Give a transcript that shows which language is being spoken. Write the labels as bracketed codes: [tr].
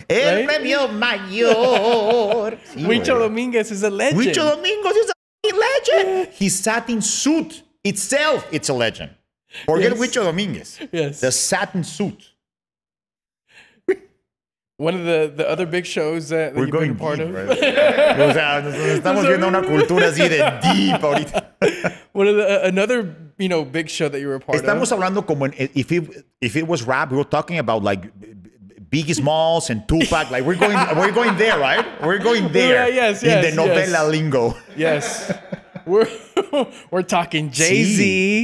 [es] El Premio Mayor. Sí, [en] Huicho Domínguez is a legend. Huicho Domínguez is a legend. His satin suit itself, it's a legend. Forget Huicho Domínguez. Yes. The satin suit. One of the other big shows that you've been a part of. Right? [es] O sea, estamos viendo una cultura así de deep ahorita. [en] Another big show that you were a part [es] Estamos [en] of. [es] hablando como [en] if it was rap, we were talking about like Biggie Smalls and Tupac. Like we're going there, right? We're going there. Yes, in the novela lingo. Yes. We're talking Jay-Z.